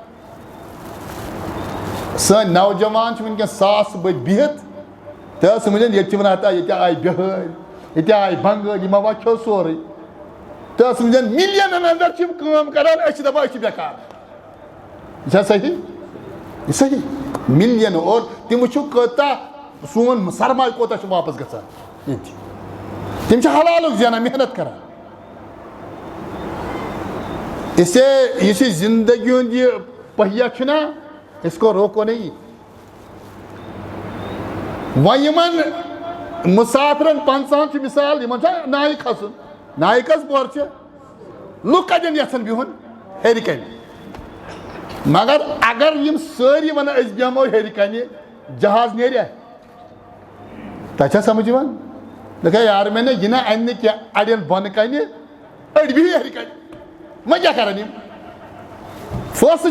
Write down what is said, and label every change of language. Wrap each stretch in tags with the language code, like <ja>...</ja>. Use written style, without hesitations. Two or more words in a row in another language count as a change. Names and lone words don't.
<ks>سٲنۍ نوجوان چھِ وٕنکیٚن ساس بٔدۍ بِہِتھ تہٕ سمجھن ییٚتہِ چھِ ونان ہتا ییٚتہِ آیہِ بِہٲرۍ ییٚتہِ آیہِ بنگٲلۍ یِمو وۄنۍ کھیوٚو سورُے تہٕ سمجھن مِلیَنن انٛدر چھِ یِم کٲم کران أسۍ چھِ دپان أسۍ چھِ بیکار یہِ چھا صحیح یہِ صحیح مِلیَن اور تِم وٕچھِو کۭژاہ سون سرمایہِ کوتاہ چھُ واپس گژھان ییٚتہِ تِم چھِ حلالُک زینان محنت کران اسے یُس یہِ زندگی ہُنٛد یہِ پہیہ چھُنہ</ks> <ur>اس کو روکو نہیں</ur> <ks>وۄنۍ یِمن مسافرن 50 چھِ مثال یِمن چھا نایہِ کھسُن نایہِ کٔژ پۄہر چھِ لُکھ کتٮ۪ن یژھان بِہُن ہیٚرِ کنہِ مگر اگر یِم سٲری ونان أسۍ بیٚہمو ہیٚرِ کنہِ جہاز نیریا تۄہہِ چھا سمجھ یِوان دپکھ ہے یارٕ مےٚ یہِ نہ اَنہِ نہٕ کینٛہہ اڑٮ۪ن بۄنہٕ کنہِ أڑۍ بِہِو ہیٚرِ کنہِ وۄنۍ کیٛاہ کرن یِم فٲصلہٕ</ks>